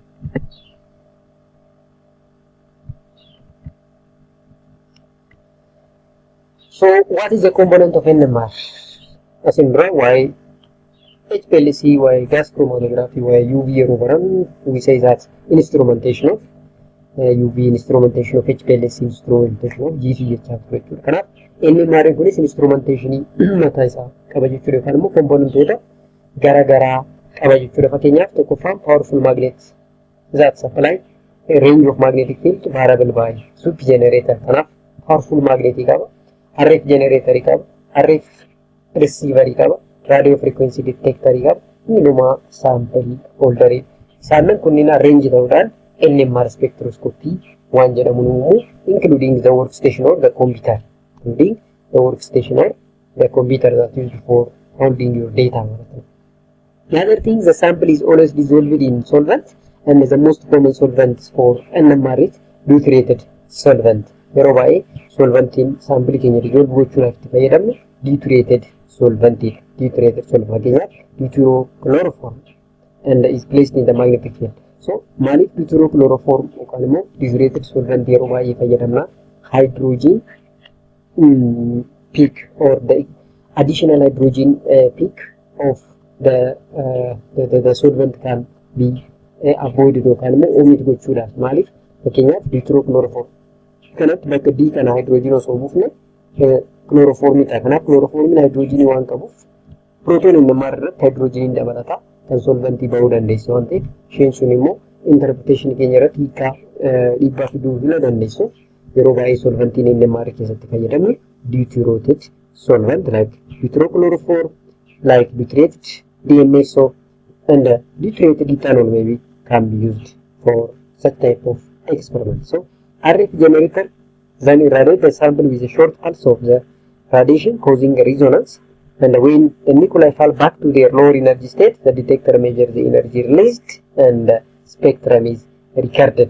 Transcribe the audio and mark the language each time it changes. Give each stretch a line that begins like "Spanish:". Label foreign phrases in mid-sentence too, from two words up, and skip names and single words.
English: So what is the component of NMR? As in why HPLC, why gas chromatography, why UV overrun, we say that instrumentation of UV, instrumentation of HPLC, instrumentation of GC
Oromo: jechaa ture jechuudha. Kanaaf NMR kunis instrumentation mataa isaa qaba jechuudha, yookaan immoo komponentoota garaagaraa qaba jechuudha. Fakkeenyaaf tokkoffaan
English: powerful magnet that supply a range of magnetic field variable by sub generator.
Oromo: Kanaaf
English: powerful magnet
Oromo: qaba,
English: RF generator
Oromo: qaba,
English: RF receiver
Oromo: qaba,
English: radio frequency detector
Oromo: qaba, innuma
English: sample holder.
Oromo: Isaan kunniin arrange ta'uudhaan
English: NMR spectroscopy
Oromo: waan jedhamu uumu,
English: including the workstation or the computer, that used for holding your data. The other thing, the sample is always dissolved in solvent, and the most common solvent for NMR is deuterated solvent.
Oromo: Yeroo baay'ee solventiin sample keenya dissolve gochuudhaaf itti fayyadamnu
English: deuterated solvent. Fakkeenyaaf deuterochloroform and is placed in the magnetic field.
Oromo: So maaliif deuterochloroform yookaan immoo
English: deuterated solvent
Oromo: yeroo baay'ee fayyadamna?
English: Hydrogen peak or the additional hydrogen peak of the solvent can be avoided
Oromo: yookaan immoo omit gochuudhaaf. Maaliif? Fakkeenyaaf deuterochloroform kanatti bakka D kana hydrogen osoo buufne chloroformii ta'a. Kanaaf chloroformiin hydrogenii waan qabuuf
English: proton NMR
Oromo: irratti hydrogenii dabalata kan solventii bahuu dandeessu waan ta'eef isheen sun immoo interpretation keenya irratti dhiibbaa fiduu dandeessu. Yeroo baay'ee solventiin NMR keessatti fayyadamne
English: deuterated solvent like deuterochloroform, like deuterated DMSO, and deuterated ethanol maybe can be used for such type of experiment. So RF generator then irradiate the sample with a short pulse of the radiation causing a resonance, and when the nuclei fall back to their lower energy state, the detector measures the energy released and the spectrum is recorded.